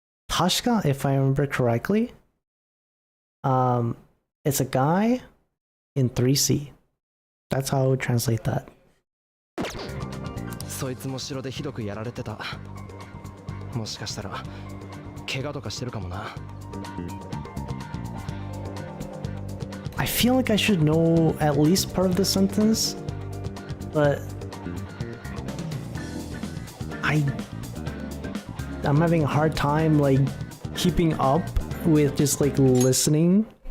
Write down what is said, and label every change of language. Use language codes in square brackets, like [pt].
[en] Tashka, if I remember correctly, it's a guy in 3C. That's how I would translate that. [ja] そいつも城でひどくやられてた。もしかしたら怪我とかしてるかもな。 [en] I feel like I should know at least part of the sentence, but I'm having a hard time like keeping up with just like listening.